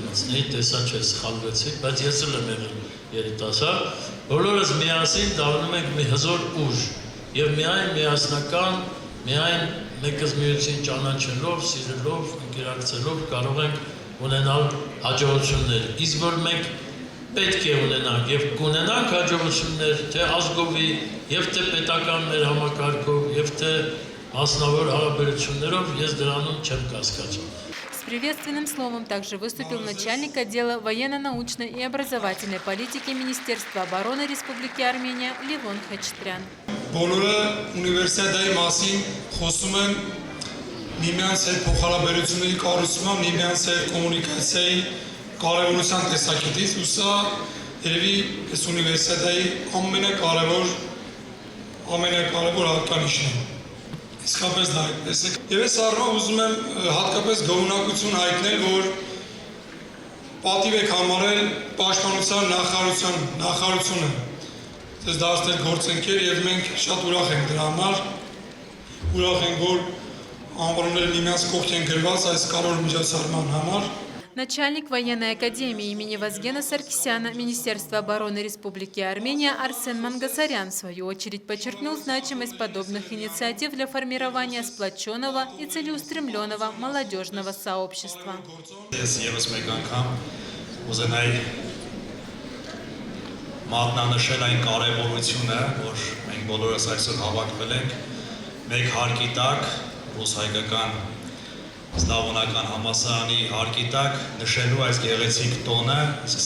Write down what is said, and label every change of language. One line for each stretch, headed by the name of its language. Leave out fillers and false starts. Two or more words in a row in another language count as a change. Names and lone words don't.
Armenian: մտցնեի, տեսա չէ սխալվեցի, բայց ես էլ եմ եղել երիտասարդ, բոլորս միասին դառնում ենք մի հզոր ուժ եւ միայն միասնական, միայն մեկս մյուսին ճանաչելով, սիրելով, ընկերակցելով կարող ենք ունենալ հաջողություններ, իսկ որ մենք պետք է ունենանք եւ կունենանք հաջողություններ թե ազգովի եւ թե պետական մեր համակարգով եւ թե մասնավոր հարաբերություններով, ես դրանում չեմ կասկածում։
Russian: С приветственным словом также выступил начальник отдела военно-научной и образовательной политики Министерства обороны Республики Армения Левон Хачатрян.
Armenian: Բոլորը ունիվերսիադայի մասին խոսում են միմյանց հետ փոխհարաբերությունների կառուցման, միմյանց հետ կոմունիկացիայի կարևորության տեսակետից, ու սա երևի այս ունիվերսիադայի ամենակարևոր հատկանիշն է։ Իսկապես դա այդպես է։ Եվ այս առումով ուզում եմ հատկապես գոհունակություն հայտնել, որ պատիվ եք համարել պաշտպանության նախարարությունը դες դարձնել գործընկեր եւ մենք շատ ուրախ ենք դրա համար, ուրախ ենք, որ անվանումները միմյանց կողք են գրված այս կարևոր միջոցառման համար։
Russian: Начальник военной академии имени Вазгена Саркисяна Министерства обороны Республики Армения Арсен Мангасарян в свою очередь подчеркнул значимость подобных инициатив для формирования сплоченного и целеустремленного молодежного сообщества.
Armenian: Մատնանշել այն կարևորությունը, որ մենք բոլորս այսօր հավաքվել ենք մեկ հարկի տակ, ռուս-հայկական Սլավոնական համալսարանի հարկի տակ նշելու այս գեղեցիկ տոնը, իսկ